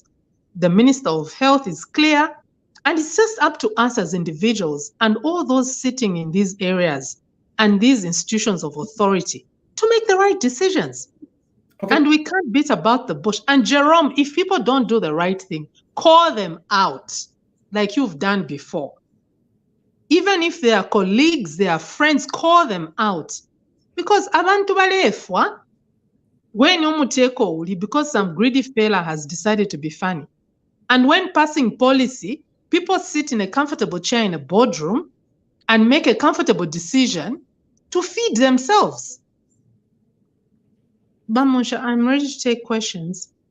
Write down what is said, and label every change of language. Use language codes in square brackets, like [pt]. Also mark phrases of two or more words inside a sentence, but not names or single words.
[en] The Minister of Health is clear. And it's just up to us as individuals and all those sitting in these areas and these institutions of authority to make the right decisions. Okay. And we can't beat about the bush. And Jerome, if people don't do the right thing, call them out like you've done before. Even if they are colleagues, they are friends, call them out. [bem] Because abantu balefwa, when umuteko uli, [en] because some greedy fella has decided to be funny. And when passing policy, people sit in a comfortable chair in a boardroom and make a comfortable decision to feed themselves. Munshya, I'm ready to take questions.